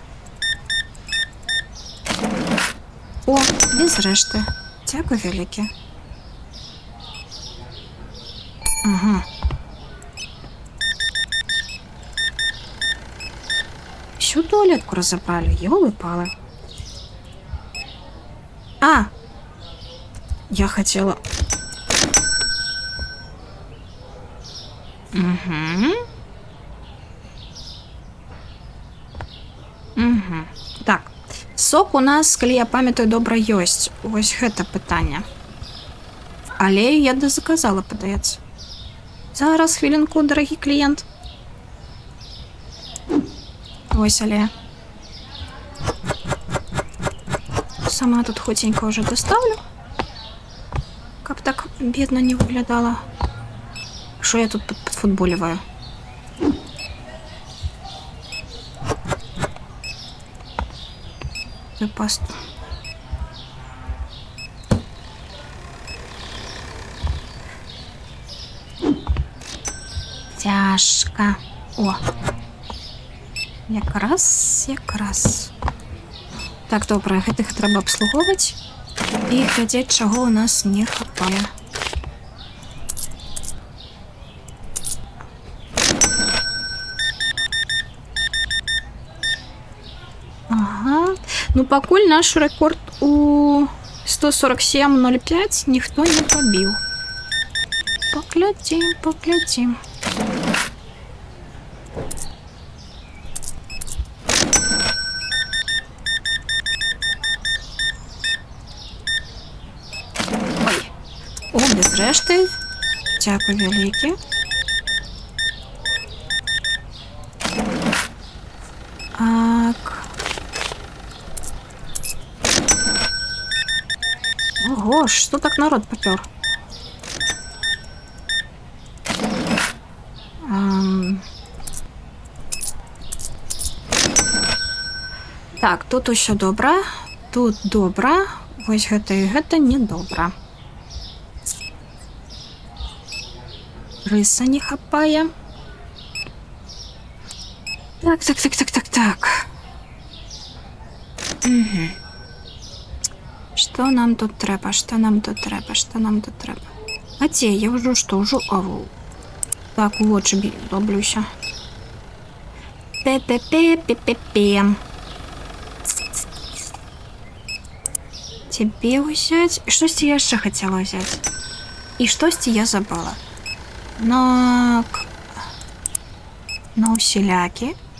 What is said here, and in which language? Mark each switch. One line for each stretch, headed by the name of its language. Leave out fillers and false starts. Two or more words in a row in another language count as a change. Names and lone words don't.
Ukrainian: О, без решти. Дякую велике. Ага. Всю туалетку розібрали,
Russian: ёлы-палы. Я хотела... Угу.
Ukrainian: Так.
Belarusian: Сок у нас, калі я памятаю, добра ёсць. Вось гэта пытанне. Але я дозаказала, падаецца. Зараз, хвілінку, дарагі кліент.
Ukrainian: Ось, але...
Russian: Сама тут хотенько уже доставлю. Каб так бедно не выглядала. Что я тут подфутболиваю? Пасту.
Ukrainian: Тяжко. О. Якраз. Так, добре,
Belarusian: гэтых трэба абслугоўваць і глядзець, чаго ў нас не хапае. Ага. Ну, пакуль наш рэкорд у 147.05 ніхто не пабіў. Паглядзім.
Ukrainian: О, без решти. Дякую велике. Так.
Russian: Ого, что так народ попер? Так, тут еще добра.
Belarusian: Тут добра. Вось гэта і гэта не добра. Рыса не хапае. Так.
Russian: Угу. Что нам тут трэба?
Belarusian: А те, я ўжо што? Ўжо аву. Так, у вочы доблюся. Пе-пе-пе-пе-пе-пе.
Russian: Тебе взять.
Belarusian: Штосьці я яшчэ хацела взять. І штосьці я забыла. На усілякі.